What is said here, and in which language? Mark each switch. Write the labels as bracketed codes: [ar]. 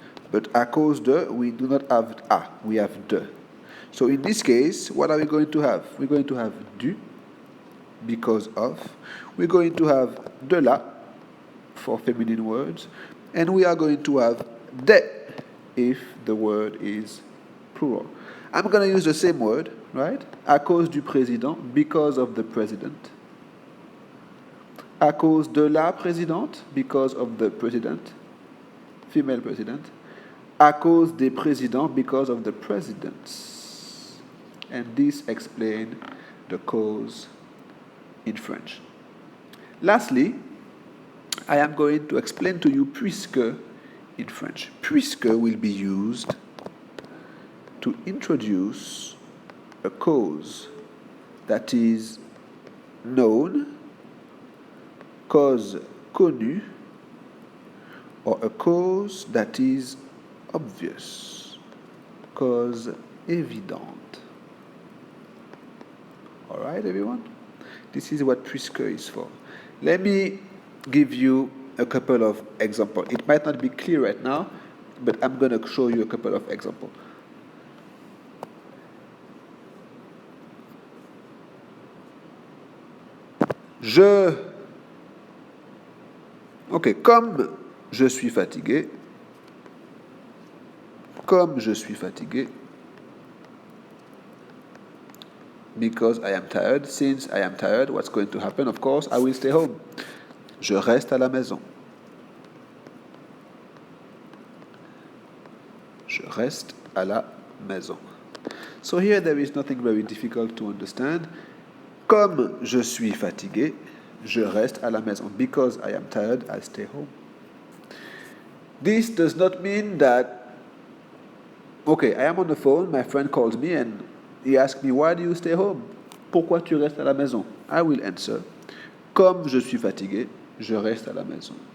[en] But à cause de, we do not have à, we have de. So in this case, what are we going to have? We're going to have du, because of. We're going to have de la, for feminine words. And we are going to have de, if the word is plural. I'm going to use the same word, right? [fr] À cause du président, [en] because of the president. [fr] À cause de la présidente, [en] because of the president, female president. [fr] À cause des présidents, [en] because of the presidents. And this explains the cause in French. Lastly, I am going to explain to you puisque in French. Puisque will be used to introduce a cause that is known, [fr] cause connue, [en] or a cause that is obvious, [fr] cause évidente. [en] All right, everyone? This is what puisque is for. Let me give you a couple of examples. It might not be clear right now, but I'm going to show you a couple of examples. [fr] Ok, comme je suis fatigué, comme je suis fatigué, [en] because I am tired, since I am tired, what's going to happen? Of course, I will stay home. [fr] Je reste à la maison. Je reste à la maison. [en] So here there is nothing very difficult to understand. [fr] Comme je suis fatigué, je reste à la maison. [en] Because I am tired, I stay home. This does not mean that, okay, I am on the phone, my friend calls me and he asks me, why do you stay home? [fr] Pourquoi tu restes à la maison? [en] I will answer, [fr] comme je suis fatigué, je reste à la maison.